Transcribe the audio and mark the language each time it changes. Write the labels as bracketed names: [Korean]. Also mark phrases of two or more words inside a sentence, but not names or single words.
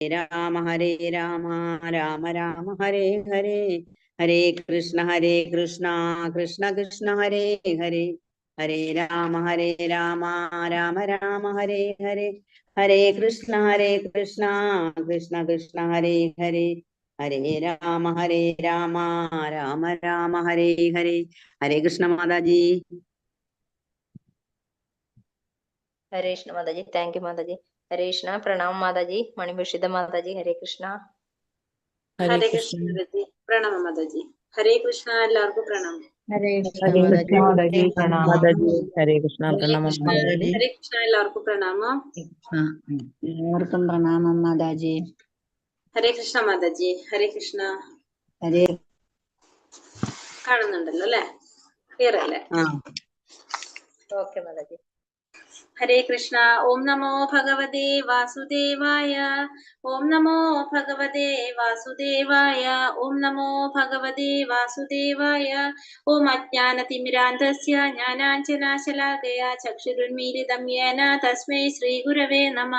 [Sanskrit] രാമ രാമ രാമ ഹരേ ഹരേ ഹരേ കൃഷ്ണ കൃഷ്ണ കൃഷ്ണ ഹരേ ഹരേ ഹരേ രാമ രാമ രാമ ഹരേ ഹരേ ഹരേ കൃഷ്ണ കൃഷ്ണ കൃഷ്ണ ഹരേ ഹരേ ഹരേ രാമ രാമ രാമ ഹരേ ഹരേ. [Malayalam] ഹരേ കൃഷ്ണ മാതാജി. [Hindi] हरे कृष्ण माताजी. [English] thank you [Hindi] माताजी. हरे कृष्णा. प्रणाम माताजी. मणिभूषिता माताजी. हरे कृष्णा. हरे कृष्ण माताजी. प्रणाम माताजी. हरे कृष्ण. [Malayalam] എല്ലാവർക്കും പ്രണാമം. ഹരേ [Hindi] हरे कृष्ण माताजी. प्रणाम माताजी. हरे कृष्ण प्रणम माताजी. [Malayalam] ഹരേ കൃഷ്ണ എല്ലാവർക്കും പ്രണാമം. എല്ലാവർക്കും പ്രണാമം മാതാജി. ഹരേ കൃഷ്ണ മാതാജി. ഹരേ കൃഷ്ണ. ഹരേ കാണുന്നുണ്ടല്ലോ അല്ലെ? ക്ലിയർ അല്ലേ? [Hindi] ओके माताजी. [Sanskrit] हरे कृष्ण. ओम नमो भगवते वासुदेवाय. ओम नमो भगवते वासुदेवाय. ओम नमो भगवते वासुदेवाय. ओम अज्ञानतिमिरान्धस्य ज्ञानाञ्जनशलाकया चक्षुरुन्मीलितं येन तस्मै श्रीगुरवे नमः.